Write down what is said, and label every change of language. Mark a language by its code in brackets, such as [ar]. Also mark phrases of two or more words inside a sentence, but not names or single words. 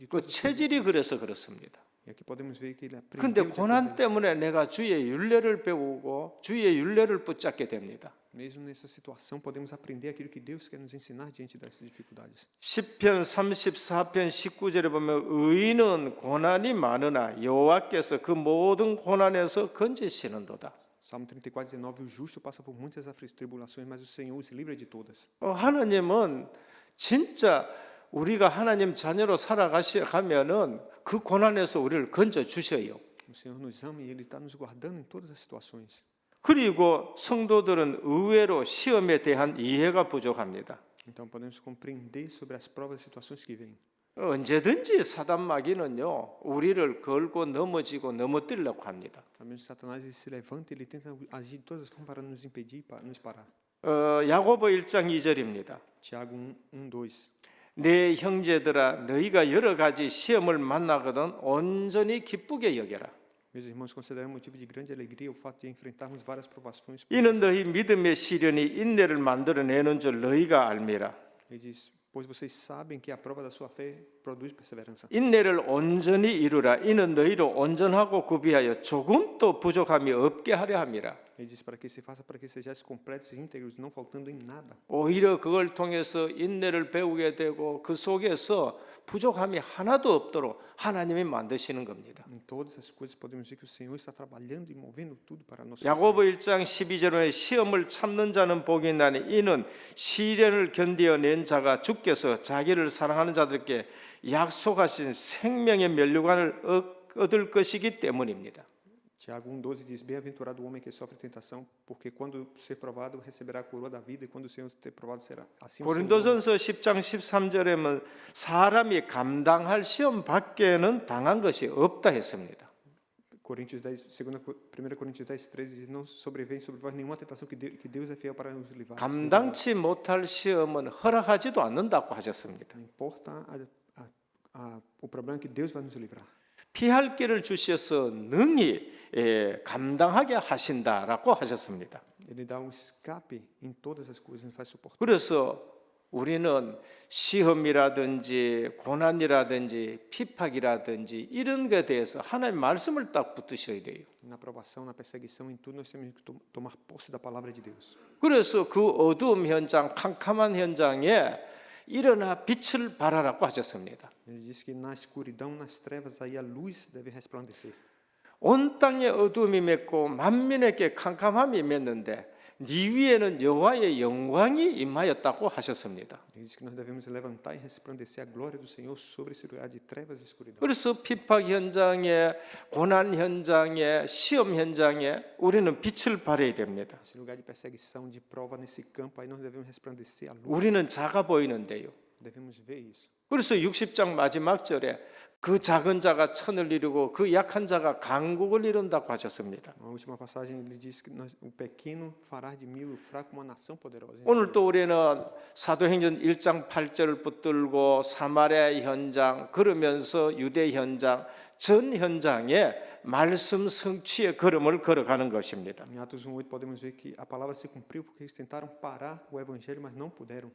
[ko] 그 [pt] tudo. [ko] 체질이 그래서 그렇습니다. [pt] E aqui podemos ver que ele [ko] 근데 [pt] aprendeu. [ko] 고난 때문에 내가 주의 율례를 배우고 주의 율례를 붙잡게 됩니다. [pt] Mesmo nessa situação, podemos aprender aquilo que Deus quer nos ensinar diante dessas dificuldades. [ko] 시편 34편 19절에 보면 의인은 고난이 많으나 여호와께서 그 모든 고난에서 건지시는도다. [pt] Salmo 34:19, o justo passa por muitas tribulações, mas o Senhor os livra de todas. [ko] 하나님은 진짜 우리가 하나님 자녀로 살아가면은 그 고난에서 우리를 건져 주셔요. [pt] O Senhor nos ama e Ele está nos guardando em todas as situações. [ko] 그리고 성도들은 의외로 시험에 대한 이해가 부족합니다. [pt] Então podemos compreender sobre as provas e situações que vêm. [ko] 언제든지 사단 마귀는요 우리를 걸고 넘어지고 넘어뜨리려고 합니다. [pt] Também Satanás ele se levanta, ele tenta agir de todas as formas para nos impedir, para nos parar. [ko] 야고보 1장 2절입니다. [pt] Tiago 1:2. [ko] 내 형제들아 너희가 여러 가지 시험을 만나거든 온전히 기쁘게 여겨라. [pt] Meus irmãos, consideram motivo de grande alegria o fato de enfrentarmos várias provações. [ko] 이는 너희 믿음의 시련이 인내를 만들어내는 줄 너희가 알미라. [pt] Ele diz: pois vocês sabem que a prova da sua fé produz perseverança. [ko] 인내를 온전히 이루라. 이는 너희로 온전하고 구비하여 조금도 부족함이 없게 하려 함이라. [pt] Ele diz para que se faça para que sejais completos e íntegros, não faltando em nada. [ko] 오히려 그걸 통해서 인내를 배우게 되고 그 속에서 부족함이 하나도 없도록 하나님이 만드시는 겁니다. [pt] Em todas as coisas podemos ver que o Senhor está trabalhando e movendo tudo para nós. [ko] 야고보 1장 12절에 시험을 참는 자는 복이 있나니 이는 시련을 견디어낸 자가 주께서 자기를 사랑하는 자들께 약속하신 생명의 면류관을 얻을 것이기 때문입니다. [pt] Tiago 1,12 diz: bem-aventurado o homem que sofre tentação, porque quando ser provado receberá a coroa da vida, e quando o Senhor ter provado será assim. [ko] 고린도전서 10장 13절에는 사람이 감당할 시험 밖에는 당한 것이 없다 했습니다. [pt] Coríntios 10, 1 Coríntios 10:13 diz: não sobrevém sobre vós nenhuma tentação que Deus é fiel para nos livrar. [ko] 감당치 못할 시험은 허락하지도 않는다고 하셨습니다. [pt] Não importa o problema que Deus vai nos livrar. [ko] 피할 길을 주셔서 능히 감당하게 하신다라고 하셨습니다. [pt] Ele dá escape em todas as coisas, nos faz suportar. [ko] 그래서 우리는 시험이라든지 고난이라든지 핍박이라든지 이런 것에 대해서 하나님의 말씀을 딱 붙드셔야 돼요. [pt] Na aprovação, na perseguição, em tudo nós temos que tomar posse da palavra de Deus. [ko] 그래서 그 어두움 현장, 캄캄한 현장에 일어나 빛을 발하라고 하셨습니다. [pt] Ele diz que na escuridão, nas trevas, aí a luz deve resplandecer. [ko] 온 땅에 어두움이 맺고 만민에게 캄캄함이 맺는데 네 위에는 여호와의 영광이 임하였다고 하셨습니다. [pt] Ele diz que nós devemos levantar e resplandecer a glória do Senhor sobre esse lugar de trevas e escuridão. [ko] 그래서 핍박 현장에, 고난 현장에, 시험 현장에 우리는 빛을 발해야 됩니다. [pt] Esse lugar de perseguição, de prova nesse campo, aí nós devemos resplandecer a luz. [ko] 우리는 작아 보이는데요. [pt] Devemos ver isso. [ko] 그래서 60장 마지막 절에 그 작은 자가 천을 이루고 그 약한 자가 강국을 이룬다고 하셨습니다. [pt] Na última passagem ele diz que o pequeno fará de mil e o fraco uma nação poderosa. [ko] 오늘 또 우리는 사도행전 1장 8절을 붙들고 사마리아 현장 그러면서 유대 현장 전 현장에 말씀 성취의 걸음을 걸어가는 것입니다. [pt] Em Atos 1:8 podemos ver que a palavra se cumpriu porque eles tentaram parar o evangelho, mas não puderam.